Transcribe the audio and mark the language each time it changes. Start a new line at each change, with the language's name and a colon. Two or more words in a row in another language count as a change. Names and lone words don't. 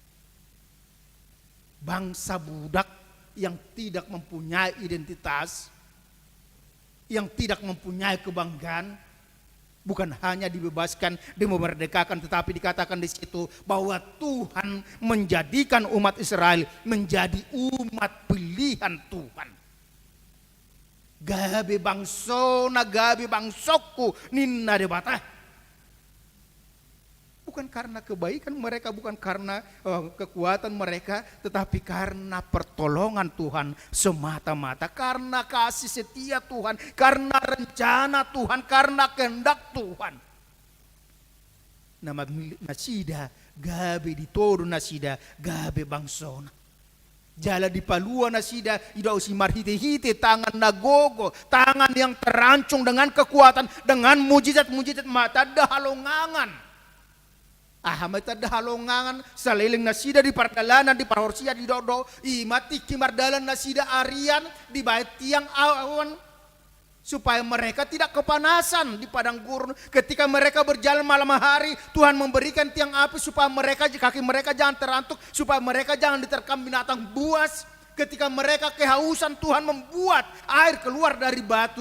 Indonesian: Bangsa budak yang tidak mempunyai identitas, yang tidak mempunyai kebanggaan, bukan hanya dibebaskan, dimerdekakan, tetapi dikatakan di situ bahwa Tuhan menjadikan umat Israel menjadi umat pilihan Tuhan.
Batak Toba: Gabe bangsona, gabe bangsoku, ninna debata.
Indonesian: Bukan karena kebaikan mereka, bukan karena kekuatan mereka, tetapi karena pertolongan Tuhan semata-mata, karena kasih setia Tuhan, karena rencana Tuhan, karena kehendak Tuhan.
Batak Toba: Nama nasida gabe ditodo nasida gabe bangsona. Jala di palua nasida ida usi marhite-hite, tangan nagogo,
Indonesian: tangan yang terancung dengan kekuatan, dengan mujizat-mujizat
Batak Toba: mata dahalongangan. Mata dahalongangan saliling nasida di perjalanan di parhorsia di dodo imati kimardalan nasida arian di bait
Indonesian: tiang awan, supaya mereka tidak kepanasan di padang gurun. Ketika mereka berjalan malam hari, Tuhan memberikan tiang api supaya mereka, kaki mereka jangan terantuk, supaya mereka jangan diterkam binatang buas. Ketika mereka kehausan, Tuhan membuat air keluar dari batu.